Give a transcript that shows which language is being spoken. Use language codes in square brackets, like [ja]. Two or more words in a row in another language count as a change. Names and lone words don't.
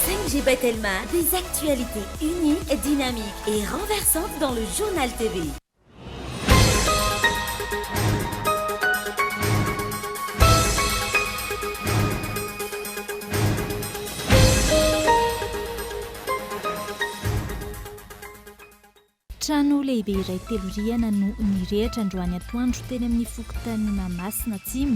[fr] LGB Telma, des actualités uniques, dynamiques et renversantes dans le journal TV. [mg] Trano lehibe iray telo rihana no nirehitra androany atoandro teny amin'ny fokontany Mahamasina Atsimo.